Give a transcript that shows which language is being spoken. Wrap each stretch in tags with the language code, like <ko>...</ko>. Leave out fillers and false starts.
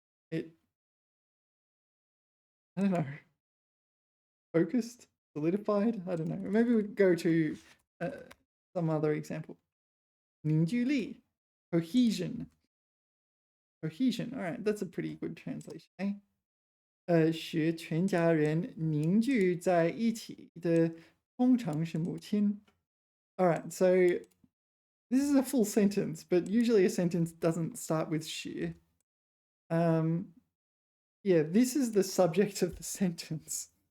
<en>I don't know. Focused? Solidified? I don't know. Maybe we'd go to some other example.</en> <zh>凝聚力.Cohesion.</zh> <en>All right, that's a pretty good translation, eh?</en> <zh>使全家人凝聚在一起的通常是母亲.</zh> <en>All right, so this is a full sentence, but usually a sentence doesn't start with 使. Yeah, this is the subject of the sentence.</en>